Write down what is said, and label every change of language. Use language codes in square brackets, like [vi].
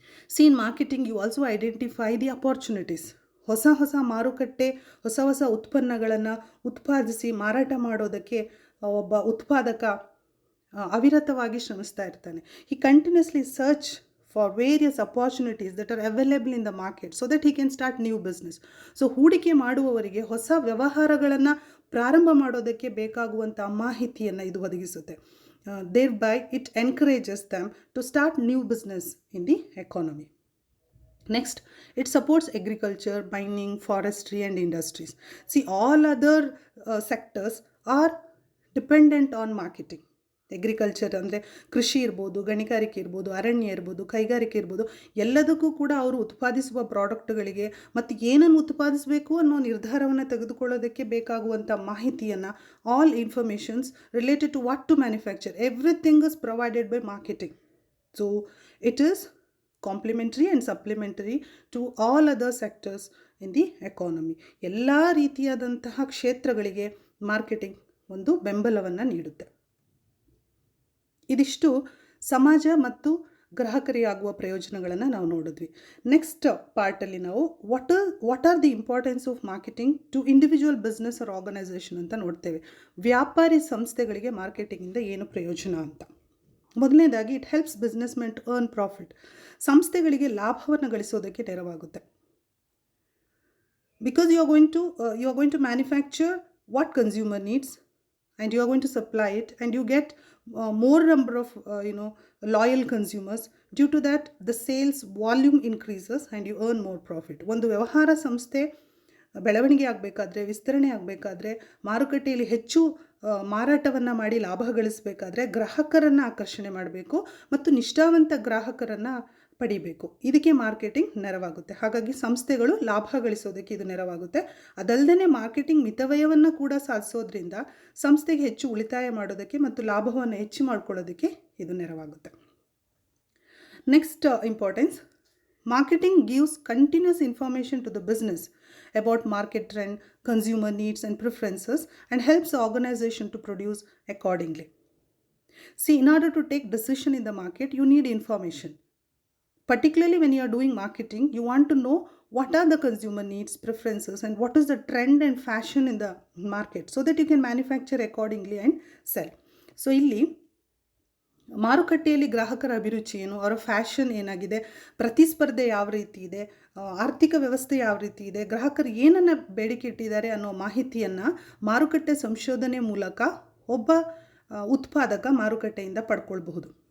[en] See, in marketing you also identify the opportunities. [kn] ಹೊಸ ಹೊಸ ಮಾರುಕಟ್ಟೆ, ಹೊಸ ಹೊಸ ಉತ್ಪನ್ನಗಳನ್ನು ಉತ್ಪಾದಿಸಿ ಮಾರಾಟ ಮಾಡೋದಕ್ಕೆ ಒಬ್ಬ ಉತ್ಪಾದಕ ಅವಿರತವಾಗಿ ಶ್ರಮಿಸ್ತಾ ಇರ್ತಾನೆ. [en] He continuously search for various opportunities that are available in the market so that he can start new business. [kn] So ಹೂಡಿಕೆ ಮಾಡುವವರಿಗೆ ಹೊಸ ವ್ಯವಹಾರಗಳನ್ನು ಪ್ರಾರಂಭ ಮಾಡೋದಕ್ಕೆ ಬೇಕಾಗುವಂಥ ಮಾಹಿತಿಯನ್ನು ಇದು ಒದಗಿಸುತ್ತೆ. [en] Thereby it encourages them to start new business in the economy. Next, it supports agriculture, mining, forestry and industries. See, all other sectors are dependent on marketing. [kn] Agriculture ಅಂದರೆ ಕೃಷಿ ಇರ್ಬೋದು, ಗಣಿಗಾರಿಕೆ ಇರ್ಬೋದು, ಅರಣ್ಯ ಇರ್ಬೋದು, ಕೈಗಾರಿಕೆ ಇರ್ಬೋದು, ಎಲ್ಲದಕ್ಕೂ ಕೂಡ ಅವರು ಉತ್ಪಾದಿಸುವ ಪ್ರಾಡಕ್ಟ್ಗಳಿಗೆ ಮತ್ತು ಏನನ್ನು ಉತ್ಪಾದಿಸಬೇಕು ಅನ್ನೋ ನಿರ್ಧಾರವನ್ನು ತೆಗೆದುಕೊಳ್ಳೋದಕ್ಕೆ ಬೇಕಾಗುವಂಥ ಮಾಹಿತಿಯನ್ನು, [en] All informations related to what to manufacture, everything is provided by marketing. So it is complementary and supplementary to all other sectors in the economy. [kn] ಎಲ್ಲ ರೀತಿಯಾದಂತಹ ಕ್ಷೇತ್ರಗಳಿಗೆ ಮಾರ್ಕೆಟಿಂಗ್ ಒಂದು ಬೆಂಬಲವನ್ನು ನೀಡುತ್ತೆ. ಇದಿಷ್ಟು ಸಮಾಜ ಮತ್ತು ಗ್ರಾಹಕರಿಗೆ ಆಗುವ ಪ್ರಯೋಜನಗಳನ್ನು ನಾವು ನೋಡಿದ್ವಿ. [en] next ಪಾರ್ಟಲ್ಲಿ ನಾವು what are the importance of marketing to individual business or organization [kn] ಅಂತ ನೋಡ್ತೇವೆ. ವ್ಯಾಪಾರಿ ಸಂಸ್ಥೆಗಳಿಗೆ ಮಾರ್ಕೆಟಿಂಗಿಂದ ಏನು ಪ್ರಯೋಜನ ಅಂತ. ಮೊದಲನೇದಾಗಿ [en] It helps business men to earn profit. [kn] ಸಂಸ್ಥೆಗಳಿಗೆ ಲಾಭವನ್ನು ಗಳಿಸೋದಕ್ಕೆ ನೆರವಾಗುತ್ತೆ. [en] Because you are going to manufacture what consumer needs and you are going to supply it and you get more number of loyal consumers. Due to that the sales volume increases and you earn more profit. [kn] ಒಂದು ವ್ಯವಹಾರ ಸಂಸ್ಥೆ ಬೆಳವಣಿಗೆ ಆಗಬೇಕಾದ್ರೆ, ವಿಸ್ತರಣೆ ಆಗಬೇಕಾದ್ರೆ, ಮಾರುಕಟ್ಟೆಯಲ್ಲಿ ಹೆಚ್ಚು ಮಾರಾಟವನ್ನು ಮಾಡಿ ಲಾಭ ಗಳಿಸಬೇಕಾದ್ರೆ ಗ್ರಾಹಕರನ್ನು ಆಕರ್ಷಣೆ ಮಾಡಬೇಕು ಮತ್ತು ನಿಷ್ಠಾವಂತ ಗ್ರಾಹಕರನ್ನು ಪಡಿಬೇಕು. ಇದಕ್ಕೆ ಮಾರ್ಕೆಟಿಂಗ್ ನೆರವಾಗುತ್ತೆ. ಹಾಗಾಗಿ ಸಂಸ್ಥೆಗಳು ಲಾಭ ಗಳಿಸೋದಕ್ಕೆ ಇದು ನೆರವಾಗುತ್ತೆ. ಅದಲ್ಲದೆ ಮಾರ್ಕೆಟಿಂಗ್ ಮಿತವ್ಯಯವನ್ನು ಕೂಡ ಸಾಧಿಸೋದ್ರಿಂದ ಸಂಸ್ಥೆಗೆ ಹೆಚ್ಚು ಉಳಿತಾಯ ಮಾಡೋದಕ್ಕೆ ಮತ್ತು ಲಾಭವನ್ನು ಹೆಚ್ಚು ಮಾಡ್ಕೊಳ್ಳೋದಕ್ಕೆ ಇದು ನೆರವಾಗುತ್ತೆ. [en] Next importance, marketing gives continuous information to the business about market trend, consumer needs and preferences and helps the organization to produce accordingly. See, in order to take decision in the market, you need information. Particularly when you are doing marketing, you want to know what are the consumer needs, preferences and what is the trend and fashion in the market so that you can manufacture accordingly and sell. [kn] So, ಇಲ್ಲಿ ಮಾರುಕಟ್ಟೆಯಲ್ಲಿ ಗ್ರಾಹಕರ ಅಭಿರುಚಿ ಏನು, ಅವರ fashion ಏನಾಗಿದೆ, ಪ್ರತಿಸ್ಪರ್ಧೆ ಯಾವ ರೀತಿ ಇದೆ, ಆರ್ಥಿಕ ವ್ಯವಸ್ಥೆ ಯಾವ ರೀತಿ ಇದೆ, ಗ್ರಾಹಕರು ಏನನ್ನು ಬೇಡಿಕೆ ಇಟ್ಟಿದ್ದಾರೆ ಅನ್ನೋ ಮಾಹಿತಿಯನ್ನು ಮಾರುಕಟ್ಟೆ ಸಂಶೋಧನೆ ಮೂಲಕ ಒಬ್ಬ ಉತ್ಪಾದಕ ಮಾರುಕಟ್ಟೆಯಿಂದ ಪಡ್ಕೊಳ್ಬಹುದು.